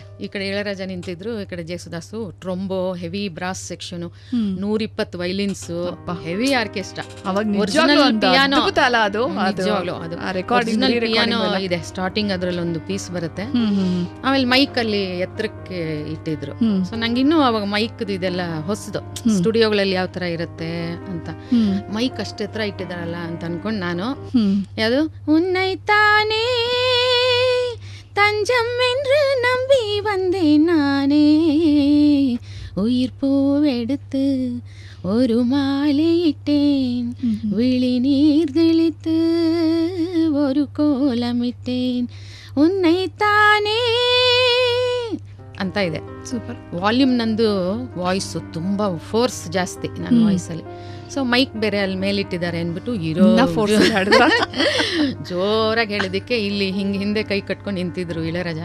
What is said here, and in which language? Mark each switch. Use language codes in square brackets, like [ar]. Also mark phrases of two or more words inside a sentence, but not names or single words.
[kn] ಈ ಕಡೆ ಇಳಯರಾಜ ನಿಂತಿದ್ರು, ಈ ಕಡೆ ಜೇಸುದಾಸು, [en] trombo, heavy brass section, 120 violins, heavy orchestra, piano [kn] ಇದೆ ಸ್ಟಾರ್ಟಿಂಗ್, ಅದ್ರಲ್ಲಿ ಒಂದು ಪೀಸ್ ಬರುತ್ತೆ. ಆಮೇಲೆ ಮೈಕ್ ಅಲ್ಲಿ ಎತ್ತರಕ್ಕೆ ಇಟ್ಟಿದ್ರು. ಸೊ ನಂಗೆ ಇನ್ನೂ ಅವಾಗ ಮೈಕ್ ಇದೆಲ್ಲ ಹೊಸದು, ಸ್ಟುಡಿಯೋಗಳಲ್ಲಿ ಯಾವ ತರ ಇರುತ್ತೆ ಅಂತ. ಮೈಕ್ ಅಷ್ಟು ಎತ್ತರ ಇಟ್ಟಿದಾರಲ್ಲ ಅಂತ ಅನ್ಕೊಂಡ್ ನಾನು, ಯಾವುದು [ta] ಉನ್ನೈತಾನೇ தஞ்சம் என்று நம்பி வந்தேன் நானே, உயிர் பூவெடுத்து ஒரு மாலையிட்டேன், விழி நீர் தெளித்து ஒரு கோலமிட்டேன், [kn] ಉನ್ನೈತಾನೇ ಅಂತ ಇದೆ. ಸೂಪರ್. ವಾಲ್ಯೂಮ್ ನಂದು ವಾಯ್ಸು ತುಂಬ ಫೋರ್ಸ್ ಜಾಸ್ತಿ ನನ್ನ ವಾಯ್ಸಲ್ಲಿ. ಸೊ ಮೈಕ್ ಬೇರೆ ಅಲ್ಲಿ ಮೇಲಿಟ್ಟಿದ್ದಾರೆ ಅಂದ್ಬಿಟ್ಟು ಇರೋ ಜೋರಾಗಿ ಹೇಳಿದಕ್ಕೆ ಇಲ್ಲಿ ಹಿಂದೆ ಕೈ ಕಟ್ಕೊಂಡು ನಿಂತಿದ್ರು ಇಳಯರಾಜ.